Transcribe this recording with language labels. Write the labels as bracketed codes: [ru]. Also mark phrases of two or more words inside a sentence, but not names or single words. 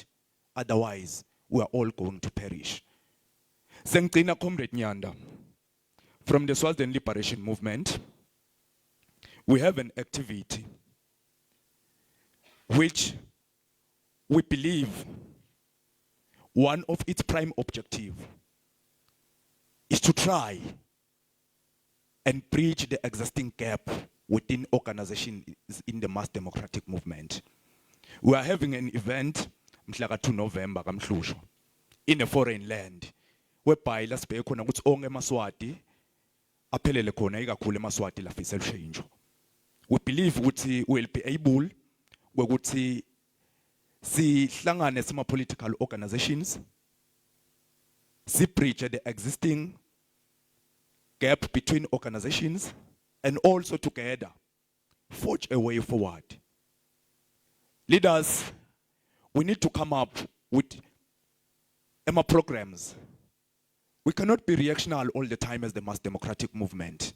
[en] Otherwise, we are all going to perish. Sengcina Comrade Nyanda, from the Swaziland Liberation Movement, we have an activity which we believe one of its prime objective is to try and bridge the existing gap within organizations in the mass democratic movement. We are having an event [ss] mhla 2 November kaMhlushu [en] in a foreign land whereby [ss] lasibheke khona ukuthi onke emaswati aphelele khona ikakhulu emaswati lafisa ushintsho. [en] We believe ukuthi we will be able [ss] ukuthi sihlangane sima [en] political organizations, si bridge the existing gap between organizations, and also together forge a way forward. Leaders, we need to come up with EMA programs. We cannot be reactionary all the time as the mass democratic movement.